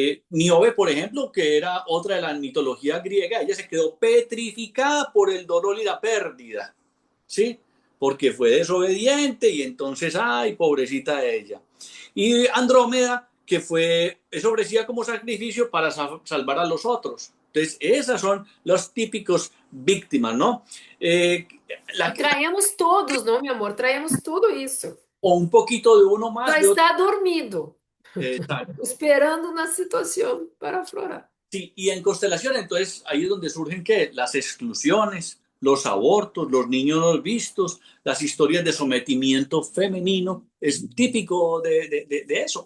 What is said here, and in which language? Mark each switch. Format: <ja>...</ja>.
<es>Niobe, por ejemplo, que era otra de la mitología griega, ella se quedó petrificada por el dolor y la pérdida, ¿sí? Porque fue desobediente y entonces, ay, pobrecita de ella. Y Andrómeda, que es ofrecida como sacrificio para salvar a los otros. Entonces, esas son los típicos víctimas, ¿no? Eh,</es> <pt>E traemos todos, não, meu amor? Traemos tudo isso.</pt> <es>o un poquito de uno</es> <pt>Só</pt> <es>más, de otro. está dormido, Exacto. esperando una situación para aflorar. Sí, y en constelación, entonces ahí es donde surgen ¿qué? Las exclusiones, los abortos, los niños no vistos, las historias de sometimiento femenino, es típico de eso.</es>